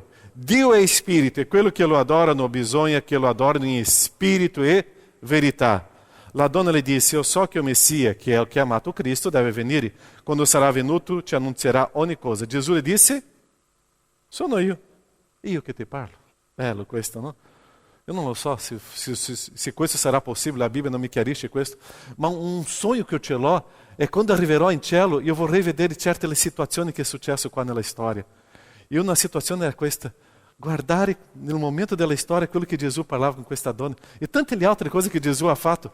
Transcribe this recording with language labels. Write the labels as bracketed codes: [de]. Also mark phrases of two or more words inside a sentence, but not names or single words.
[it] Dio è spirito e quello che lo adorano bisogna che lo adorino in spirito e verità. La donna le disse, io so che il Messia, che è il chiamato Cristo, deve venire. Quando sarà venuto ci annunzierà ogni cosa. Gesù le disse, sono io che ti parlo. Bello questo, no? [pt] Eu não so [it] se questo sarà possibile, a Bibbia non mi chiarisce questo, ma un sogno che ce l'ho è quando arriverò in cielo, io vorrei vedere certe le situazioni che è successo qua nella storia. E una situazione è questa, guardare nel momento della storia quello che Gesù parlava con questa donna e tante le altre cose che Gesù ha fatto.